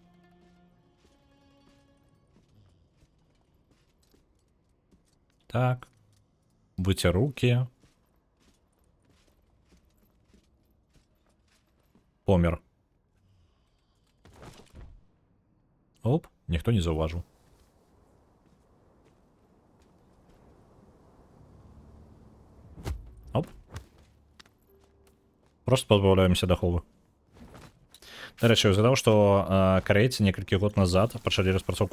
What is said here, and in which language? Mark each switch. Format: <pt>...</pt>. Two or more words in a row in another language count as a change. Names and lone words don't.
<be>Так. Выцер руки. Помер. Оп, ніхто не заўважыў. Оп. Просто пазбаўляемся даховы. Дарэчы, я згадаў, што карейцы некалькі год назад пачалі распрацоўку...</be>